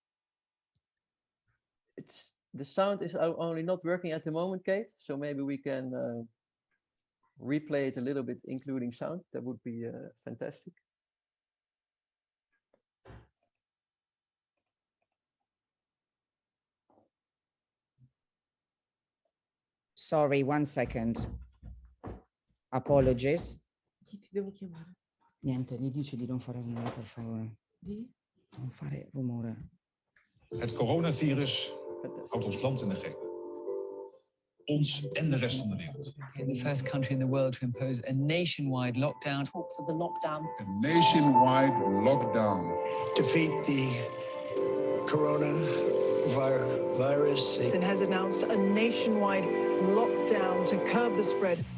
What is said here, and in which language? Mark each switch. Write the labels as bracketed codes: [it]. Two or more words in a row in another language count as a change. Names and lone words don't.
[en] The sound is only not working at the moment, Kate, so maybe we can replay it a little bit, including sound. That would be fantastic. Sorry, 1 second. Apologies. [it] Chi ti devo chiamare? Niente, gli dice di non fare rumore, per favore. Di? Non fare rumore. [nl] Het coronavirus houdt ons land in de greep. Ons en de rest van de wereld. [en] The first country in the world to impose a nationwide lockdown. Talks of the lockdown. A nationwide lockdown. Defeat the coronavirus. It has announced a nationwide lockdown to curb the spread.